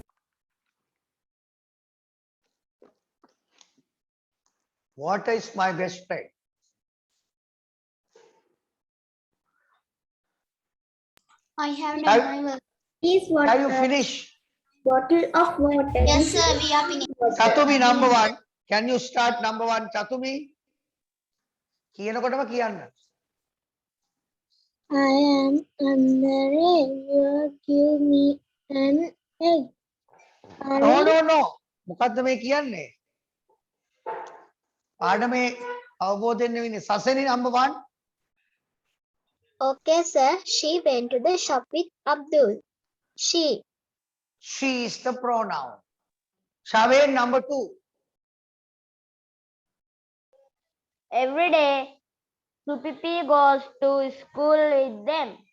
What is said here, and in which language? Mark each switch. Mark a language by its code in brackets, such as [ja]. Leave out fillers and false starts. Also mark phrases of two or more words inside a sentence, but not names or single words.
[en] Water is my best friend. I have Have- done my work. Is what? Have you finished? Bottle of water. Yes, sir, we are finished. Chatumi number 1. Can you start number 1, Chatumi? [si] කියනකොටම කියන්න. [en] I am under you give me an egg. No. [si] මොකද්ද මේ කියන්නේ? පාඩමේ අවබෝධයෙන් නෙවෙයි සසෙනි number 1. [en] Okay, sir. She went to the shop with Abdul. She is the pronoun. Shaved number 2. Every day, Supipi goes to school with them.